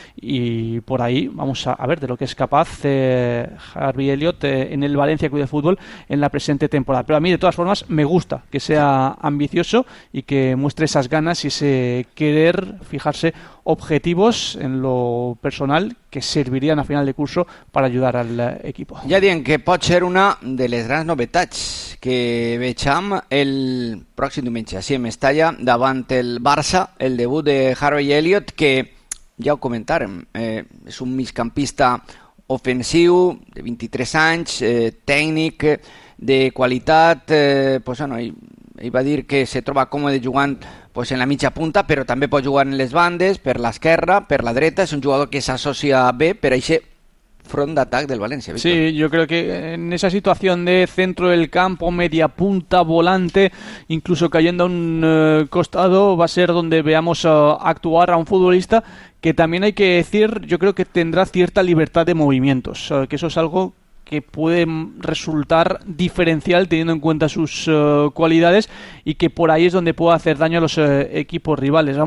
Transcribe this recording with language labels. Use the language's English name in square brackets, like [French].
[Spanish] Y por ahí vamos a ver de lo que es capaz Harvey Elliott en el Valencia Club de Fútbol en la presente temporada. Pero a mí, de todas formas, me gusta que sea ambicioso y que muestre esas ganas y ese querer fijarse objetivos en lo personal que servirían a final de curso para ayudar al equipo. [Catalan] Ya dicen que pot ser una de les grans novetats que veiem el pròxim diumenge, si em estalla, davant el Barça, el debut de Harvey Elliott, que ja ho comentàrem, és un migcampista ofensiu de 23 anys, tècnic de qualitat, pues bueno, ell va dir que se troba còmode jugant pues en la mitja punta, però també pot jugar en les bandes, per l'esquerra, per la dreta. És un jugador que s'associa bé per a ese front d'atac del València, Víctor. [Spanish] Sí, yo creo que en esa situación de centro del campo, media punta, volante, incluso cayendo a un costado, va a ser donde veamos actuar a un futbolista que también hay que decir, yo creo que tendrá cierta libertad de movimientos, que eso es algo que puede resultar diferencial teniendo en cuenta sus cualidades, y que por ahí es donde puede hacer daño a los equipos rivales.